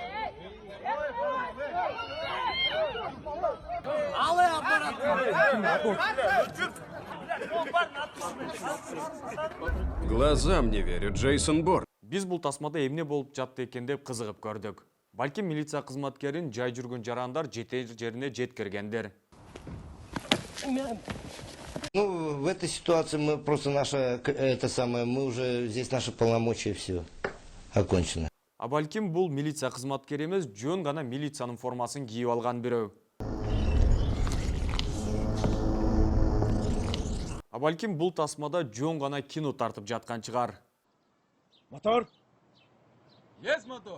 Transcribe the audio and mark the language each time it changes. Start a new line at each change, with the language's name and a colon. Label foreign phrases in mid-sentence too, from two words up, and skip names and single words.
Russian: Глазам не верю, Джейсон Борн.
Kyrgyz: Биз бул тасмада эмне болуп жатты экен деп кызыгып көрдүк. Балким милиция кызматкерин жай жүргөн жарандар жетер жерине жеткиргендер.
Russian: Ну, в этой ситуации мы просто мы уже здесь наши полномочия, все окончено.
Kyrgyz: А балким бул милиция кызматкери эмес, жөн гана милициянын формасын кийип алган бирөө. А балким бул тасмада жөн гана кино тартып жаткан чыгар.
Russian: Мотор. Есть мотор.